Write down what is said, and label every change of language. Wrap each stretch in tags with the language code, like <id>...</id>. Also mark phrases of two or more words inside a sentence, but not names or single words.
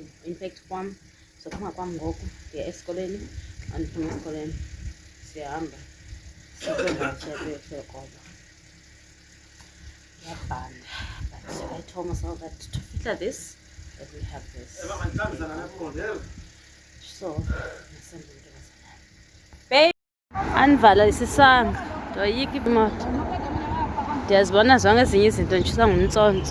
<en>In fact</en> <xh>kwam sophuma kwam ngoku ndiya esikoleni. Andiphuma esikoleni siyahamba siyokoba. Ndiyabhanda.</xh> <en>But I told myself that to filter this, let me have this. So babe,</en> <xh>andivala isisanga. Ndoyika imoto. Ndiyazibona zonke ezinye izinto nditshisa ngumtsontso.</xh>